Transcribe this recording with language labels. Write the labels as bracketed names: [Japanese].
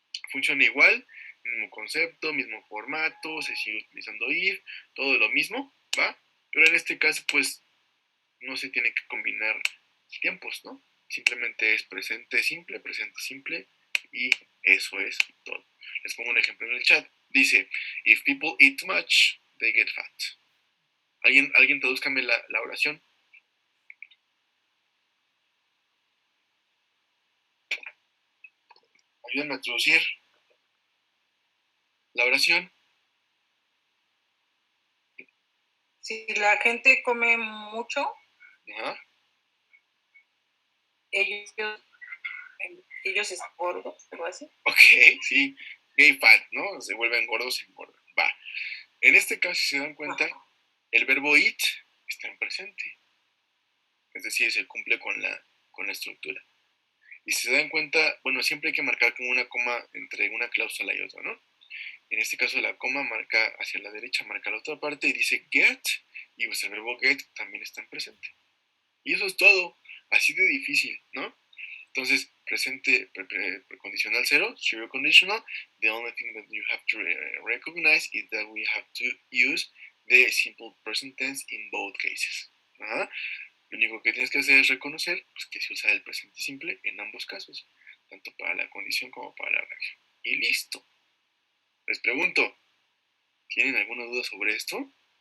[Spanish] Funciona igual, mismo concepto, mismo formato, se sigue utilizando if, todo lo mismo, ¿va? Pero en este caso, pues, no se tiene que combinar tiempos, ¿no? Simplemente es presente simple, y eso es todo. Les pongo un ejemplo en el chat. Dice, [English] if people eat too much, they get fat. [Spanish] ¿Alguien tradúzcame la oración? Ayúdenme a traducir la oración. Si la gente come mucho, Ajá. ellos están gordos, algo así. Ok, sí. [English] Gay fat, [Spanish] ¿no? Se vuelven gordos y engordan. Va. En este caso, si se dan cuenta, el verbo eat está en presente. Es decir, se cumple con la estructura. Y si se dan cuenta, bueno, siempre hay que marcar como una coma entre una cláusula y otra, ¿no? En este caso, la coma marca hacia la derecha, marca la otra parte y dice get, y pues el verbo get también está en presente. Y eso es todo. Así de difícil, ¿no? Entonces, presente condicional cero, [English] zero conditional, the only thing that you have to recognize is that we have to use the simple present tense in both cases. ¿Ah? [Spanish] Lo único que tienes que hacer es reconocer pues, que se usa el presente simple en ambos casos, tanto para la condición como para la reacción. Y listo. Les pregunto, ¿tienen alguna duda sobre esto?